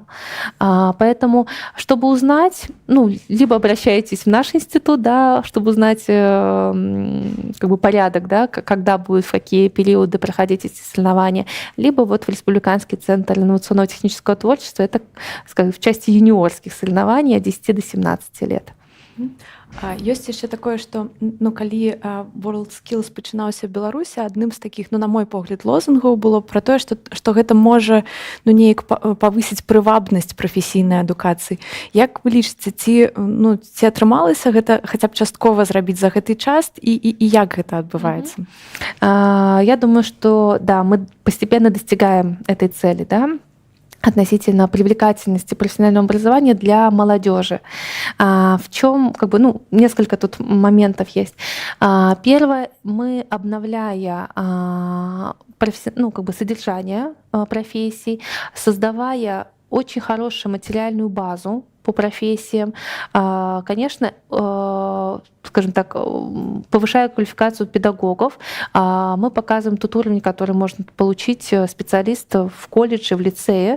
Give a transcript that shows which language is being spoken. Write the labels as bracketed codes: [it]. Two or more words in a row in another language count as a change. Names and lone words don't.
[ru] Поэтому, чтобы узнать, ну, либо обращайтесь в наш институт, да, чтобы узнать как бы порядок, да, когда будут, в какие периоды проходить эти соревнования, либо вот в Республиканский центр инновационного технического творчества, это, скажем, в части юниорских соревнований от 10 до 17 лет. [be] Ёсць яшчэ такое, што калі WorldSkills пачынаўся ў Беларусі, адным з такіх, на мой погляд, лозунгаў было пра тое, што гэта можа неяк павысіць прывабнасць прафесійнай адукацыі. Як вы лічыце, ці атрымалася гэта хаця б часткова зрабіць за гэты час і як гэта адбываецца? [ru] Я думаю, что да, мы постепенно достигаем этой цели, да, относительно привлекательности профессионального образования для молодежи. В чем, несколько тут моментов есть. Первое, мы, обновляя содержание профессий, создавая очень хорошую материальную базу по профессиям, конечно, скажем так, повышая квалификацию педагогов, мы показываем тот уровень, который может получить специалист в колледже, в лицее.